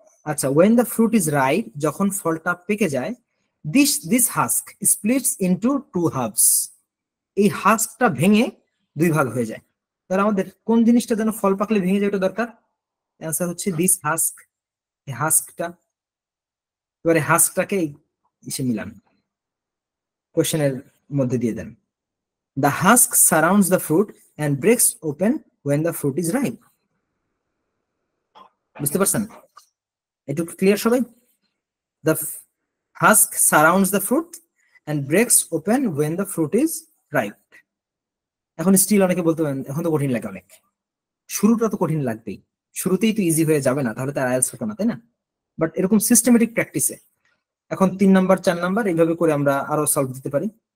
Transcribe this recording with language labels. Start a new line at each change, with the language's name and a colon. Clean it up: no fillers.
Bangla: আচ্ছা,
English: when the fruit is ripe,
Bangla: যখন ফলটা পেকে যায়,
English: this husk splits into two halves,
Bangla: এই হাস্কটা ভেঙে দুই ভাগ হয়ে যায়। তাহলে আমাদের কোন জিনিসটা যেন ফল পাকলে ভেঙে যায়, ওটা দরকার। অ্যান্সার হচ্ছে
English: this husk,
Bangla: এই হাস্কটা। এবারে হাস্কটাকে এসে মিলান, কোশ্চেনের মধ্যে দিয়ে দেন,
English: the husk surrounds the fruit and breaks open when the fruit is ripe।
Bangla: বুঝতে পারছেন? একটু ক্লিয়ার সবাই?
English: The husk surrounds the fruit and breaks open when the fruit is ripe।
Bangla: এখন স্টিল অনেকে বলতে পারেন এখন তো কঠিন লাগে অনেক, শুরুটা তো কঠিন লাগবেই, শুরুতেই তো ইজি হয়ে যাবে না, তাহলে তার আইএলটিএস হতো না, তাই না? বাট এরকম সিস্টেমেটিক প্র্যাকটিসে এখন 3 নাম্বার 4 নাম্বার এইভাবে করে আমরা আরো সলভ দিতে পারি।